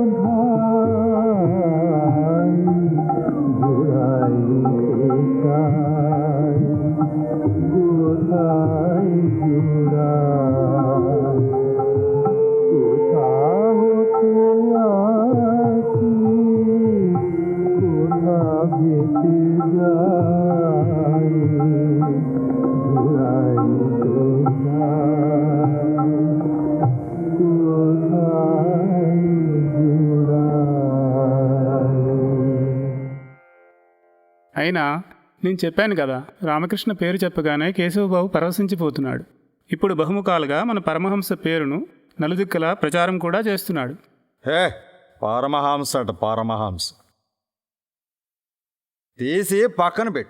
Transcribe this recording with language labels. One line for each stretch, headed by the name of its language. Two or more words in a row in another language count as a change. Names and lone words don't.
Bangla: ধাই ঘুরাইতে চাই কোথায় ঘুরাই কোথা হতে আসি কোথা ভেসে যাই ঘুরাইতে চাই কোথায় ঘুরাই
Telugu: అయినా నేను చెప్పాను కదా, రామకృష్ణ పేరు చెప్పగానే కేశవబాబు పరవశించిపోతున్నాడు. ఇప్పుడు బహుముఖాలుగా మన పరమహంస పేరును నలుదిక్కలా ప్రచారం కూడా చేస్తున్నాడు. హే పరమహంస అట పరమహంస తీసి పక్కన పెట్టు.